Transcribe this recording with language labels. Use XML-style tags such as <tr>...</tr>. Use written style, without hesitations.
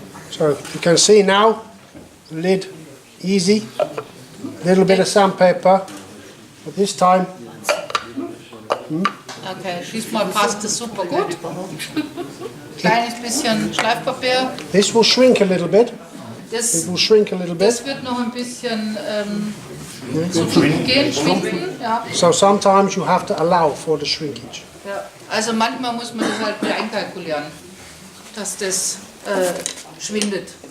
<en>So you can see now, the lid easy, little bit of sandpaper, but this time</en> <de>Okay, diesmal passt es super gut. Kleines bisschen Schleifpapier.</de> <en>this will shrink a little bit.</en> <de>Das,</de> <en>It will shrink a little bit.</en> <de>das wird noch ein bisschen gehen, schwinden. Ja.</de> <en>So sometimes you have to allow for the shrinkage.</en> <de>Ja. Also manchmal muss man das halt einkalkulieren, dass das schwindet.</de>